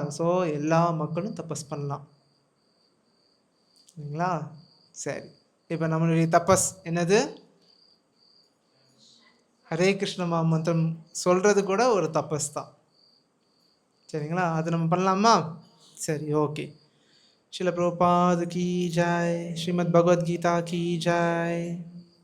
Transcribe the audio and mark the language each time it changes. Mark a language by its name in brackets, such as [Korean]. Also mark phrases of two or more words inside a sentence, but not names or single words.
[Tamil] ஸோ எல்லா மக்களும் தபஸ் பண்ணலாம். சரிங்களா? சரி, இப்போ நம்மளுடைய தபஸ் என்னது? ஹரே கிருஷ்ண மந்திரம் சொல்கிறது கூட ஒரு தபஸ் தான். சரிங்களா? அது நம்ம பண்ணலாமா? சரி, ஓகே. [Hindi] श्रील प्रभुपाद की जय, श्रीमद् भगवद गीता की जय.